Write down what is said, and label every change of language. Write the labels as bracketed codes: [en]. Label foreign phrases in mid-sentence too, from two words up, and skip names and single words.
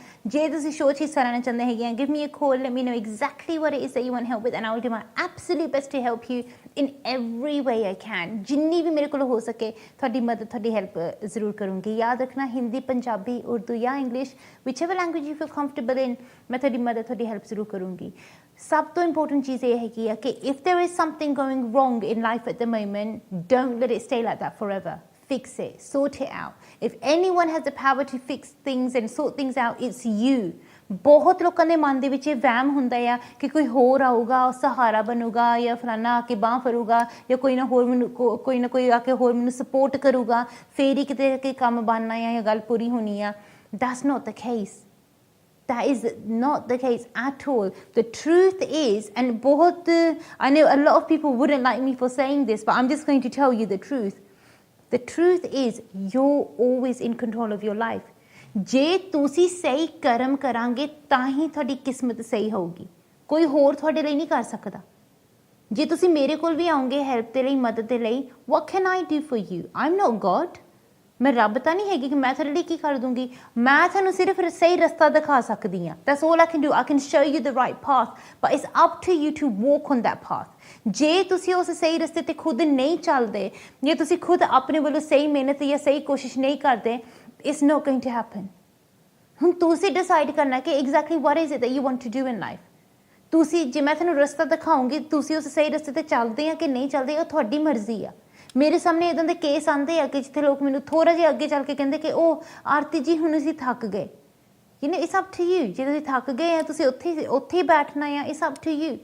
[pa] ਜੇ ਤੁਸੀਂ ਸ਼ੋਅ 'ਚ ਹਿੱਸਾ ਲੈਣਾ ਚਾਹੁੰਦੇ ਹੈਗੇ ਆ, [en] give me a call, let me know exactly what it is that you want help with and I will do my absolute best to help you in every way I can. [pa] ਜਿੰਨੀ ਵੀ ਮੇਰੇ ਕੋਲ ਹੋ ਸਕੇ ਤੁਹਾਡੀ ਮਦਦ, ਤੁਹਾਡੀ ਹੈਲਪ ਜ਼ਰੂਰ ਕਰੂੰਗੀ। ਯਾਦ ਰੱਖਣਾ, ਹਿੰਦੀ, ਪੰਜਾਬੀ, ਉਰਦੂ ਜਾਂ ਇੰਗਲਿਸ਼, [en] whichever language you feel comfortable in, [pa] ਮੈਂ ਤੁਹਾਡੀ ਮਦਦ, ਤੁਹਾਡੀ ਹੈਲਪ ਜ਼ਰੂਰ ਕਰੂੰਗੀ। ਸਭ ਤੋਂ ਇੰਪੋਰਟੈਂਟ ਚੀਜ਼ ਇਹ ਹੈਗੀ ਆ ਕਿ [en] if there is something going wrong in life at the moment, don't let it stay like that forever. Fix it, sort it out. If anyone has the power to fix things and sort things out, it's you. [pa] ਬਹੁਤ ਲੋਕਾਂ ਦੇ ਮਨ ਦੇ ਵਿੱਚ ਇਹ ਵਹਿਮ ਹੁੰਦਾ ਆ ਕਿ ਕੋਈ ਹੋਰ ਆਊਗਾ, ਸਹਾਰਾ ਬਣੂਗਾ, ਜਾਂ ਫਲਾਨਾ ਆ ਕੇ ਬਾਂਹ ਫੜੂਗਾ, ਜਾਂ ਕੋਈ ਨਾ ਕੋਈ ਆ ਕੇ ਹੋਰ ਮੈਨੂੰ ਸਪੋਰਟ ਕਰੂਗਾ, ਫੇਰ ਹੀ ਕਿਤੇ ਕੰਮ ਬਣਨਾ ਆ ਜਾਂ ਗੱਲ ਪੂਰੀ ਹੋਣੀ ਆ। [en] That's not the case. That is not the case at all. The truth is, and I know a lot of people wouldn't like me for saying this, but I'm just going to tell you the truth. The truth is, you're always in control of your life. [pa] ਜੇ ਤੁਸੀਂ ਸਹੀ ਕਰਮ ਕਰਾਂਗੇ ਤਾਂ ਹੀ ਤੁਹਾਡੀ ਕਿਸਮਤ ਸਹੀ ਹੋਊਗੀ। ਕੋਈ ਹੋਰ ਤੁਹਾਡੇ ਲਈ ਨਹੀਂ ਕਰ ਸਕਦਾ। ਜੇ ਤੁਸੀਂ ਮੇਰੇ ਕੋਲ ਵੀ ਆਓਗੇ ਹੈਲਪ ਦੇ ਲਈ, ਮਦਦ ਦੇ ਲਈ, [en] what can I do for you? I'm not God. [pa] ਮੈਂ ਰੱਬ ਤਾਂ ਨਹੀਂ ਹੈਗੀ ਕਿ ਮੈਂ ਤੁਹਾਡੇ ਲਈ ਕੀ ਕਰ ਦੂੰਗੀ। ਮੈਂ ਤੁਹਾਨੂੰ ਸਿਰਫ ਸਹੀ ਰਸਤਾ ਦਿਖਾ ਸਕਦੀ ਹਾਂ। [en] That's all I can do. I can show you the right path, but it's up to you to walk on that path. [pa] ਜੇ ਤੁਸੀਂ ਉਸ ਸਹੀ ਰਸਤੇ 'ਤੇ ਖੁਦ ਨਹੀਂ ਚੱਲਦੇ, ਜੇ ਤੁਸੀਂ ਖੁਦ ਆਪਣੇ ਵੱਲੋਂ ਸਹੀ ਮਿਹਨਤ ਜਾਂ ਸਹੀ ਕੋਸ਼ਿਸ਼ ਨਹੀਂ ਕਰਦੇ, [en] it's not going to happen. [pa] ਹੁਣ ਤੁਸੀਂ ਡਿਸਾਈਡ ਕਰਨਾ ਕਿ [en] exactly what is it that you want to do in life. [pa] ਤੁਸੀਂ, ਜੇ ਮੈਂ ਤੁਹਾਨੂੰ ਰਸਤਾ ਦਿਖਾਉਂਗੀ, ਤੁਸੀਂ ਉਸ ਸਹੀ ਰਸਤੇ 'ਤੇ ਚੱਲਦੇ ਆ ਕਿ ਨਹੀਂ ਚੱਲਦੇ, ਉਹ ਤੁਹਾਡੀ ਮਰਜ਼ੀ ਆ। ਮੇਰੇ ਸਾਹਮਣੇ ਇੱਦਾਂ ਦੇ ਕੇਸ ਆਉਂਦੇ ਆ ਕਿ ਜਿੱਥੇ ਲੋਕ ਮੈਨੂੰ ਥੋੜ੍ਹਾ ਜਿਹਾ ਅੱਗੇ ਚੱਲ ਕੇ ਕਹਿੰਦੇ ਕਿ ਉਹ ਆਰਤੀ ਜੀ ਹੁਣ ਅਸੀਂ ਥੱਕ ਗਏ। [en] you know, it's up to you. [pa] ਜੇ ਤੁਸੀਂ ਥੱਕ ਗਏ ਆ, ਤੁਸੀਂ ਉੱਥੇ ਹੀ ਬੈਠਣਾ ਆ। [en] it's up to you.